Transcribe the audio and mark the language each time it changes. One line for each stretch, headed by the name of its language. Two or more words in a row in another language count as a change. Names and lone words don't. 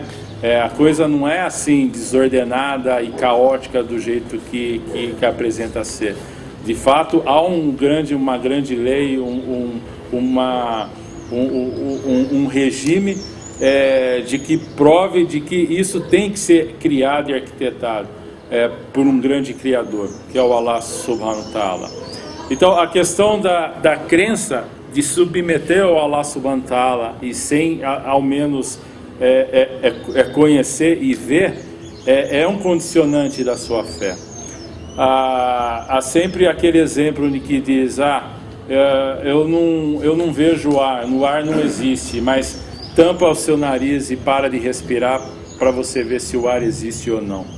Portuguese: A coisa não é assim desordenada e caótica do jeito que apresenta ser. De fato, há uma grande lei, um regime de que prove de que isso tem que ser criado e arquitetado por um grande Criador, que é o
Arabic: الله سبحانه وتعالى.
Portuguese: Então, a questão da crença, de submeter ao
Arabic: الله سبحانه وتعالى
Portuguese: e sem ao menos conhecer e ver, é um condicionante da sua fé. Há sempre aquele exemplo de que diz: eu não vejo o ar, no ar não existe, mas tampa o seu nariz e para de respirar para você ver se o ar existe ou não.